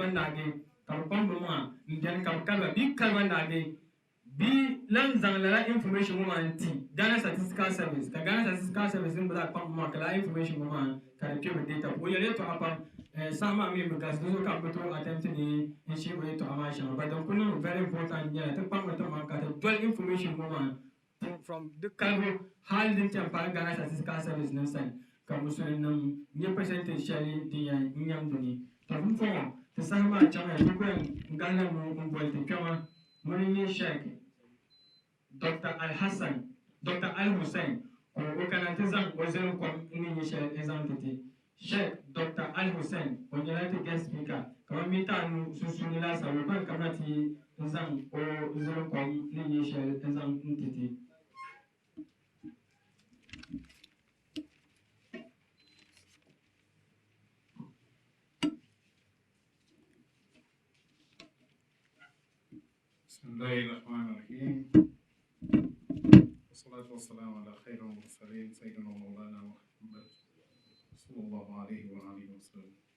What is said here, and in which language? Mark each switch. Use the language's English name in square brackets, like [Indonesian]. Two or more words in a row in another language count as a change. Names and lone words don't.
[Dagbani] naagi ka bi kpaŋ bi maa n bɛni ka bi kaliba bii kaliba naagi bii lan zaŋ lala information ŋɔ maa n ti Ghana Statistical Service ka Ghana Statistical Service din bi zaa kpaŋ bi maa ka lala information ŋɔ maa ka di kpe bi data o yɛli yɛltɔɣa pam saha maa mi bi galisi di zuɣu ka bi tooi attempt ni n shee o yɛltɔɣa maa shɛŋa ba din ku niŋ [English] very important [Dagbani] nyɛla ti kpaŋ bi ti maa ka ti doli information ŋɔ maa from di kalibu hali din chɛn paai Ghana Statistical Service nim sani ka musulin nim nyɛ percentage shɛli din yɛn nyɛmdi ni to bin fɔŋɔ ti saha maa chaŋ ya ti ku yɛn gahila mu n boli ti kpɛma ŋuni nyɛ Sheikh Dr. Al Hussein o kana ti zaŋ o zilim kom ni nyɛ shɛli n zaŋ ti ti Sheikh Dr. Al Hussein o nyɛla ti [English] guest speaker [Dagbani] kamar minta anu sunsuuni laasabu o ban kana ti zaŋ o zilim kom ni nyɛ shɛli n zaŋ n ti ti [Arabic] بسم الله الرحمن الرحيم والصلاة والسلام على خير المرسلين سيدنا مولانا محمد صلى الله عليه وآله وسلم